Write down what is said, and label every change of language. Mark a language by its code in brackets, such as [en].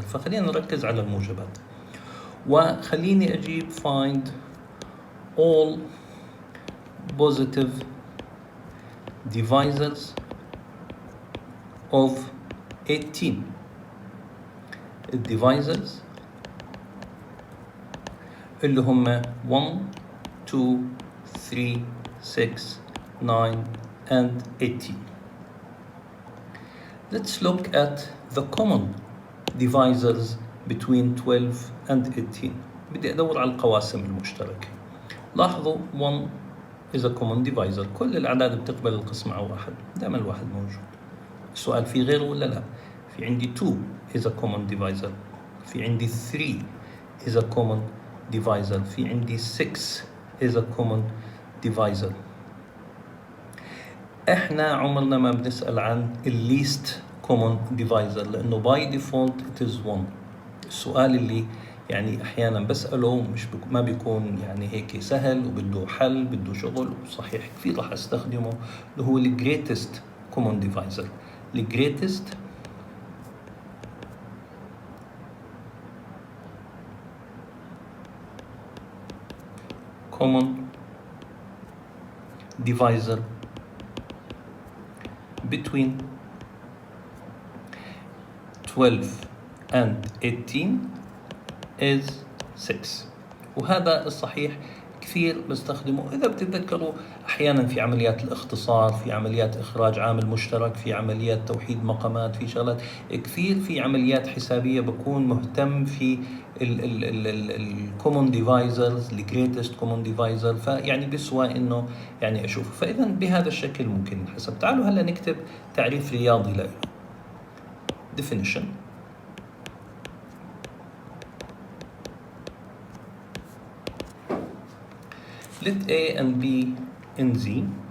[ar] فخلينا نركز على الموجبات، وخليني اجيب [en] find all positive divisors of 18. [ar] الديفايزرز اللي هم 1 2 3 6 9 [en] and 18. Let's look at the common divisors between 12 and 18. [ar] بدي أدور على القواسم المشتركة. لاحظوا [en] 1 is a common divisor، [ar] كل الأعداد بتقبل القسمة على واحد، دائما الواحد موجود. السؤال في غيره ولا لا؟ [en] في عندي 2 is a common divisor، في عندي 3 is a common divisor، في عندي 6 is a common divisor. [ar] احنا عمرنا ما بنسأل عن [en] least common divisor [ar] لأنه [en] by default it is 1. [ar] السؤال اللي يعني أحيانا بسأله ما بيكون يعني هيك سهل وبده حل، بده شغل، وصحيح كثير راح استخدمه، اللي هو [en] greatest common divisor. greatest common divisor between 12 and 18 is 6. [ar] وهذا الصحيح كثير بستخدمه. إذا بتتذكروا أحيانا في عمليات الاختصار، في عمليات إخراج عامل مشترك، في عمليات توحيد مقامات، في شغلات كثير، في عمليات حسابية بكون مهتم في الكومون ديفايزرز، الجريتست كومون ديفايزر، فيعني بسوى إنه يعني أشوفه. فإذا بهذا الشكل ممكن نحسب. تعالوا هلا نكتب تعريف رياضي له. [en] definition let A and B in Z